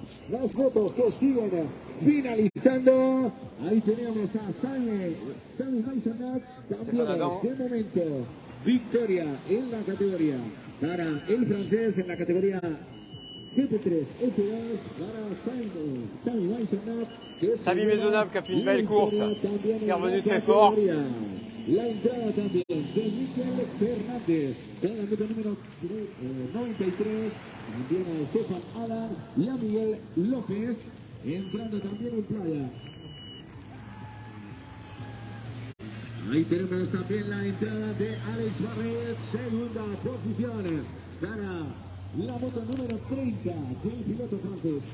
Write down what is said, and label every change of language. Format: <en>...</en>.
<es>Las motos que siguen finalizando. Ahí tenemos a Sami Maisonat, también de momento victoria en la categoría para el francés en la categoría GP3 F2 para Sami Maisonat.</es> <fr>Sami Maisonat qui a fait une belle course, qui est revenu très fort.</fr> <es>La entrada también de Miguel Fernández, con la moto número 93, también a Stefan Adam y a Miguel López, entrando también en playa. Ahí tenemos también la entrada de Alex Barret, segunda posición para la moto número 30 del piloto francés.</es>